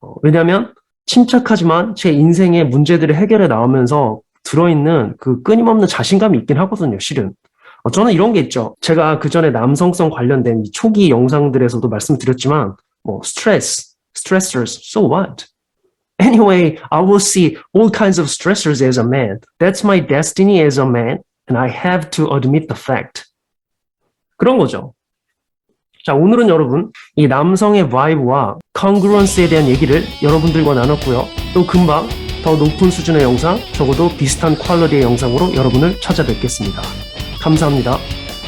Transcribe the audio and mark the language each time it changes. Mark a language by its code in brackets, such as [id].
[ko] 왜냐하면 침착하지만 제 인생의 문제들을 해결해 나오면서 들어있는 그 끊임없는 자신감이 있긴 하거든요, 실은. 저는 이런 게 있죠. 제가 그 전에 남성성 관련된 이 초기 영상들에서도 말씀드렸지만, 뭐, [en] stressors, so what? Anyway, I will see all kinds of stressors as a man. That's my destiny as a man, and I have to admit the fact. [ko] 그런 거죠. 자, 오늘은 여러분, 이 남성의 바이브와 congruence에 대한 얘기를 여러분들과 나눴고요. 또 금방 더 높은 수준의 영상, 적어도 비슷한 퀄리티의 영상으로 여러분을 찾아뵙겠습니다. 감사합니다.